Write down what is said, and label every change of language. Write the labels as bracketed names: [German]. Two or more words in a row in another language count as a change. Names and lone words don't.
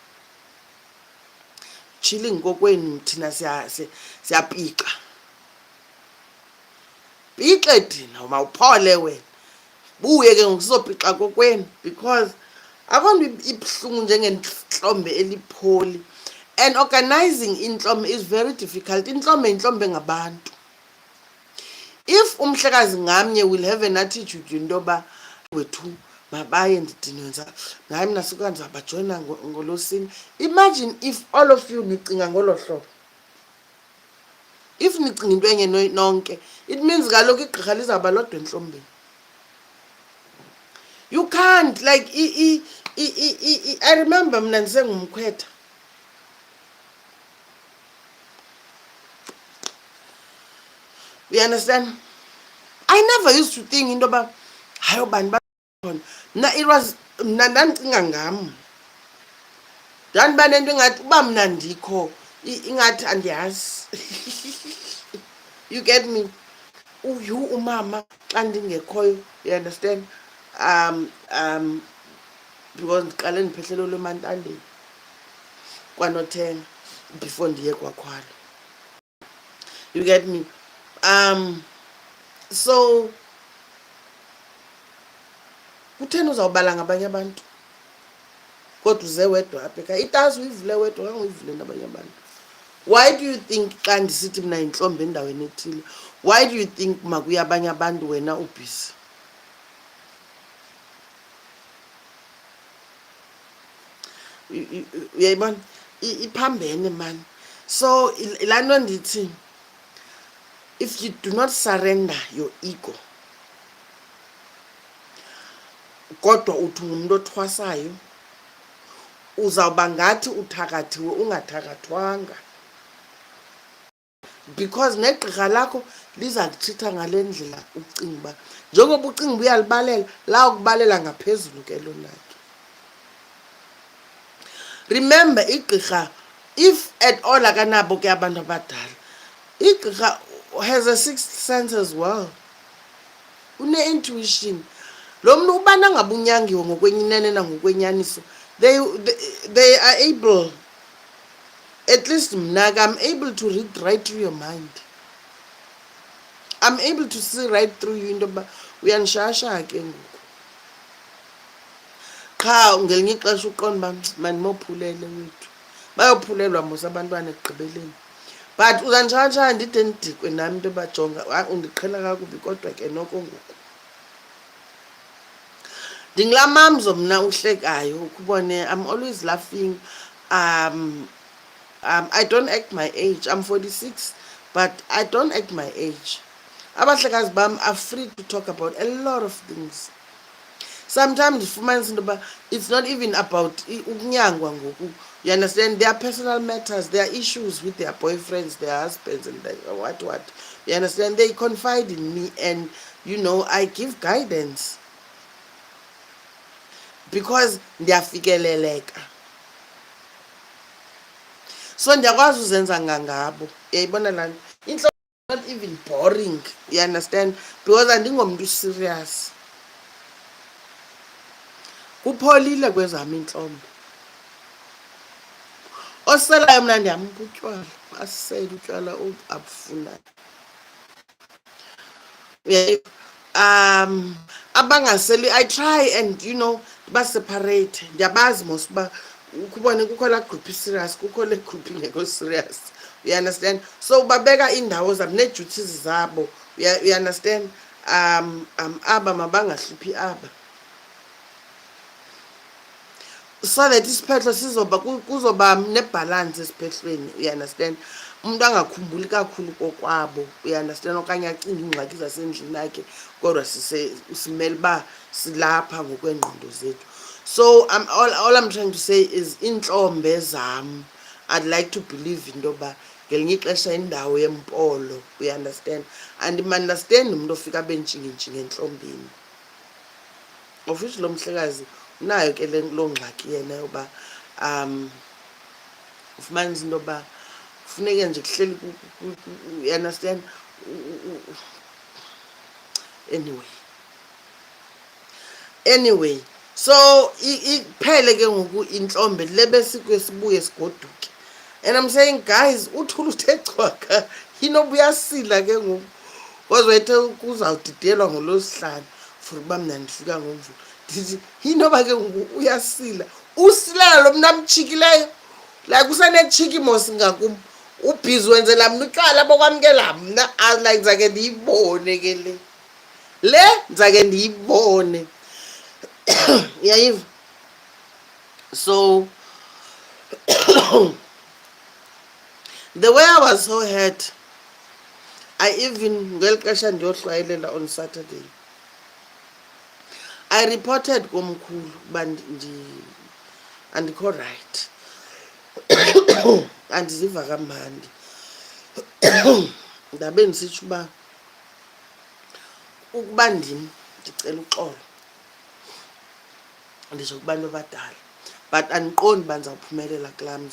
[Xhosa] Chilling kokwenu thina siyapika. Pixe thina mawuphole wena. Buye ke ngokuzopixa kokwenu because akho nto ibuhlungu njengentlombe elipholi. [English] And organizing intlombe is very difficult. [Xhosa] Intlombe yintlombe ngabantu. If umhlekazi ngamnye [English] will have an attitude [Xhosa] into yoba wethu mabaye ndidinwenza ngaye mna suka ndizabajoyina ngolosini. [English] Imagine if all of you [Xhosa] nicinga ngolo hlobo. If nicinga into enye nonke, [English] it means [Xhosa] kaloku igqirha lizawuba lodwa entlombeni. [English] You can't, like, I remember [Xhosa] mna ndisengumkhwetha. [English] You understand? I never used to think [Xhosa] into yoba hayo bani bakhona. Mna [English] it was [Xhosa] mna ndandicinga ngam. Ndandiba nento ingathi uba mna ndikho ingathi andiyazi. [English] You get me? [Xhosa] Umama xa ndingekhoyo, [English] you understand? [Xhosa] Because ndiqale ndiphehlelelwe emantandeni kwanothenga before ndiye kwakhwalo. [English] You get me? [Xhosa] So kutheni uzawubala ngabanye abantu kodwa uze wedwa apha ekhaya? Itazi uyivule wedwa okanye uyivule nabanye abantu. [English] Why do you think [Xhosa] xa ndisithi mna yintlombe endaweni ethile, [English] why do you think [Xhosa] makuye abanye abantu wena ubhisi? Uyayibona iphambene man. So laa nto ndithi [English] if you do not surrender your ego [Xhosa] kodwa uthi ngumntu othwasayo, uzawuba ngathi uthakathiwe ungathakathwanga. Because negqirha lakho liza kutshitha ngale ndlela ucinga uba njengoba ucinga uba uyalibalela la ukubalela ngaphezulu ke lo lakhe. Remember igqirha, [English] if at all [Xhosa] akanabo ke abantu abadala, [English] igqirha has a sixth sense as well. [Xhosa] Une-intuition. Lo mntu uba nangabe unyangiwe ngokwenyinene nangokwenyaniso, [English] they are able, at least mna I'm able to read right through your mind. I'm able to see right through you [Xhosa] into yoba uyanishashaya ke ngoku. Qha ngelinye ixesha uqonda uba mandimophulele wethu. Bayophulelwa mos abantwana ekugqibeleni. But uzandishayashaya ndide ndidikwe nami into yoba jonga undiqhela kakubi kodwa ke noko ngoku. Ndingulaa mamzo mna uhlekayo ukubone. [English] I'm always laughing. I don't act my age. I'm 46, but I don't act my age. [Xhosa] Abahlekazi bam [English] are free to talk about a lot of things. Sometimes it's not even about [Xhosa] ukunyangwa ngoku. [English] You understand? There are personal matters. There are issues with their boyfriends, their husbands, and what. You understand? They confide in me, and I give guidance because ndiyafikeleleka. [Xhosa] So ndiyakwazi uzenza ngangabo. Uyayibona laa nto? [English] Intlombe is not even boring. You understand? Because andingomntu serious. [Xhosa] Kupholile kwezam intlombe. Oselayo mna ndiyampa utywala. Asele utywala abufunayo. Abangaseli, [English] I try and baseparate. [Xhosa] Ndiyabazi mos uba ukubone kukho laa group serious, kukho le group ingekho serious. [English] You understand? [Xhosa] So babeka indawo zabo ne-duties zabo. [English] You understand? [Xhosa] Aba mabangahluphi aba, [English] so that [Xhosa] isiphehlo sizoba kuzoba nebhalansi esiphehlweni. [English] You understand? [Xhosa] Umuntu angakhumbuli kakhulu kokwabo. [English] You understand? [Xhosa] Okanye acinga iingxaki zasendlini yakhe kodwa simele uba silapha ngokwengqondo zethu. [English] So all I'm trying to say is [Xhosa] iintlombe zam, [English] I'd like to believe [Xhosa] into yoba ngelinye ixesha indawo yempolo. [English] You understand? [Xhosa] Andimandastendi umuntu ofika abe ntshingintshingi entlombeni, of which lo mhlekazi unayo ke loo ngxaki yena yoba ufumanisa into yoba kufuneke nje kuhleli [English] you understand. [Xhosa] Anyway, so iphele ke ngoku intlombe le besikwe sibuye sigoduke. [English] And I'm saying, guys, [Xhosa] uthula uthe cwaka, inoba uyasila ke ngoku wazwethe kuzawudidelwa ngolosihlanu for uba mna ndifika ngomvulo. Ndithi inoba ke ngoku uyasila, usilela lo mntu amtshikileyo, like usanetshiki mos ngakum, ubhizi wenzela mna ucala bokwamkela mna. Like ndizake ndiyibone ke le ndizake ndiyibone. Yayiva? [English] So the way I was so hurt, I even [Xhosa] ngeli xesha ndiyohlwayelela [English] on Saturday, I reported [Xhosa] komkhulu uba andikho [English] right, [Xhosa] andiziva kamandi. Ndabe ndisitsho uba ukuba ndim ndicela uxolo, nditsho kubantu abadala, but andiqondi uba ndizawuphumelela kulaa mzi.